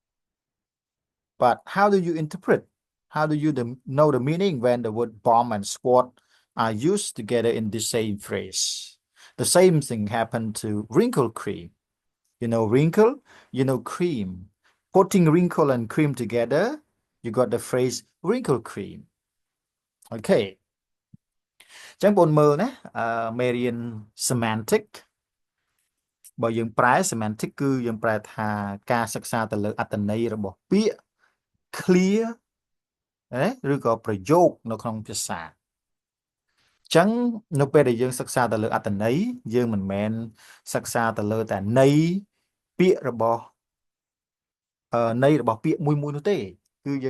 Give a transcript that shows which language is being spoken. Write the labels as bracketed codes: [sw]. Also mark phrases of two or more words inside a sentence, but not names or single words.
[en] But how do you interpret? How do you know the meaning when the word bomb and squad are used together in the same phrase? The same thing happened to wrinkle cream. You know wrinkle, you know cream. Putting wrinkle and cream together, you got the phrase wrinkle cream. [km] Okay. ចឹងបងមើលណាមេរៀន semantic បើយើងប្រែ semantic គឺយើងប្រែថាការសិក្សាទៅលើអត្ថន័យរបស់ពាក្យ clear ឬក៏ប្រយោគនៅក្នុងភាសាអញ្ចឹងនៅពេលដែលយើងសិក្សាទៅលើអត្ថន័យយើងមិនមែនសិក្សាទៅលើតែន័យពាក្យរបស់ន័យរបស់ពាក្យមួយនោះទេគឺយើង